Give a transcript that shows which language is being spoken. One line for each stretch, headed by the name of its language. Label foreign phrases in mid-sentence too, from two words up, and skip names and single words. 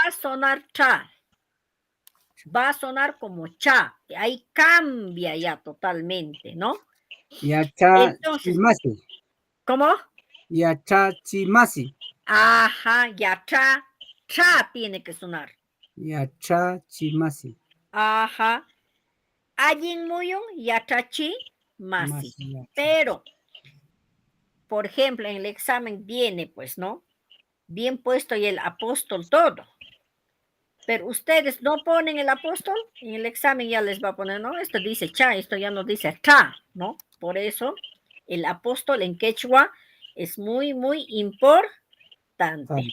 Spanish: va a sonar cha, va a sonar como cha. Ahí cambia ya totalmente, ¿no? Entonces,
Quechua: Yachachimasi.
Spanish: ¿cómo?
Quechua: Yachachimasi.
Spanish: Ajá, ya cha tiene que sonar.
Quechua: Yachachimasi.
Spanish: Ajá.
Quechua: Allin muyun yatachi masi.
Spanish: Pero, por ejemplo, en el examen viene, pues, ¿no? Bien puesto y el apóstol todo. Pero ustedes no ponen el apóstol, en el examen ya les va a poner, ¿no? Esto dice cha, esto ya no dice cha, ¿no? Por eso, el apóstol en quechua es muy, muy importante.